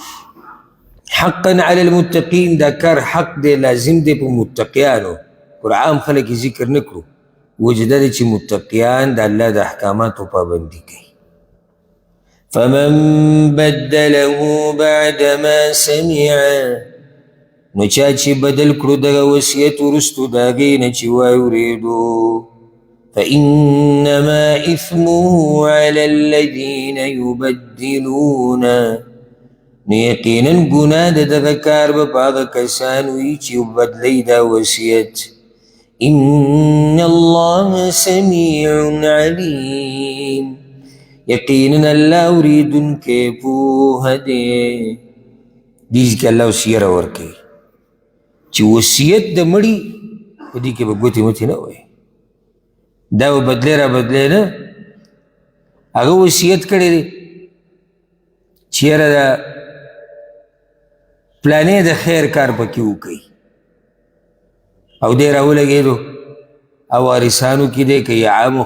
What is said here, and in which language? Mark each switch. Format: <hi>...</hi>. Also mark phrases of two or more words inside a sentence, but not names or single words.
<ar>حقا علی المتقین</ar> <ps>دا کار حق دی لازم دی په متقیانو قرآن خلک یې ذکر نه کړو وجه دا دی چې متقیان د الله د احکاماتو پابندي کوي</ps> <ar>فمن بدله بعد ما سمع</ar> <ps>نو چا چې بدل کړو دغه وصیت وروستو د هغې نه چې واورېدو</ps> <ar>فإنما إثمه على الذين يبدلون</ar> <ps>نو یقینا ګناه د دغه کار به په هغه کسان وي چې بدلی دا وصیت</ps> <ar>إن الله سميع عليم</ar> <ps>یقینا الله اوریدونکی پوهه دی دې کې الله اوس یره ورکوي چې وصیت د مړي په دې کې به ګوتې متې نه وایي دا به بدلی را بدلی نه هغه وصیت کړی دی چې یاره دا پلانې د خیر کار پکې وکوي او دی راولګېدو او وارثانو کې دی که یا عامو</ps>